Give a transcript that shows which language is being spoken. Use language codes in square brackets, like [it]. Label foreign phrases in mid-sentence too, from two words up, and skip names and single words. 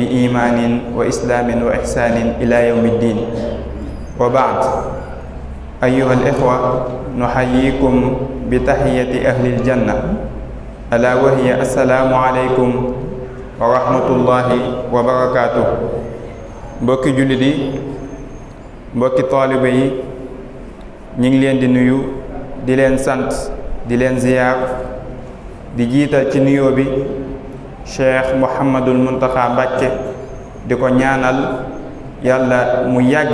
[ar] بإيمان وإسلام وإحسان إلى يوم الدين وبعد أيها الإخوة نحييكم بتحية أهل الجنة ألا وهي السلام عليكم ورحمة الله وبركاته [wo] mbokki jullit yi mbokki taalibe yi ñu ngi leen di nuyu di leen sant di leen ziyaar di jiital ci nuyoo bi Cheikh Mouhamadul Muntaxa Mbàkke di ko ñaanal yàlla mu yàgg